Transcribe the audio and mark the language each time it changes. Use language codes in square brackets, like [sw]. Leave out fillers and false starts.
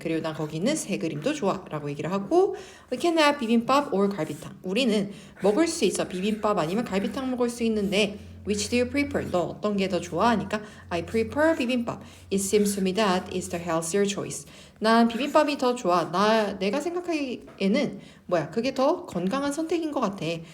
[ko] 그리고 난 거기 있는 새 그림도 좋아. 라고 얘기를 하고 [en] We can have 비빔밥 or 갈비탕. [ko] 우리는 먹을 수 있어. 비빔밥 아니면 갈비탕 먹을 수 있는데 [en] Which do you prefer? [ko] 너 어떤 게 더 좋아? 하니까 [en] I prefer 비빔밥. It seems to me that is the healthier choice. [ko] 난 비빔밥이 더 좋아. 내가 생각하기에는 그게 더 건강한 선택인 것 같아.